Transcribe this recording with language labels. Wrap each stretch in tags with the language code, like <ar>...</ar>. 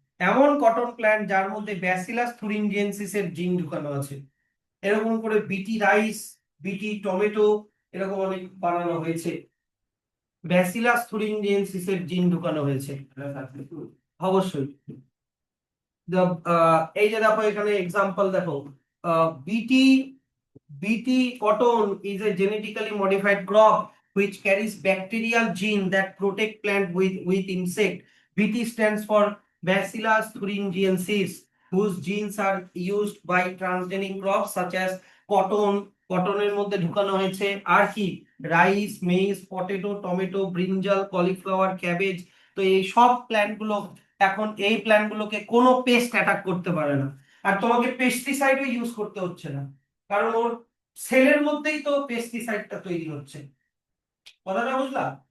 <bn>এমন cotton plant যার মধ্যে ব্যাসিলাস থুরিনজিয়েন্সিস এর জিন ঢুকানো আছে। এরকম করে বিটি রাইস, বিটি টমেটো, এরকম অনেক বানানো হয়েছে, ব্যাসিলাস থুরিনজিয়েন্সিস এর জিন ঢুকানো হয়েছে। অবশ্যই। এই যে দেখো এখানে এক্সাম্পল দেখো, বিটি</bn> <en>BT cotton is a genetically modified crop which carries bacterial gene that protect plant with insect. BT stands for Bacillus thuringiensis, whose genes are used by transgenic crops such as cotton.</en> <bn>কটনের মধ্যে ঢুকানো হয়েছে আর কি, rice, maids, potato, tomato, brinjal, cauliflower, cabbage. তো এই সব plant গুলো, এখন এই প্ল্যান্ট গুলোকে কোনো পেস্ট অ্যাটাক করতে পারে না, আর তোমাকে পেস্টিসাইডও ইউজ করতে হচ্ছে না, কারণ ওর সেলের মধ্যেই তো পেস্টিসাইডটা তৈরি হচ্ছে। কথাটা বুঝলা?</bn>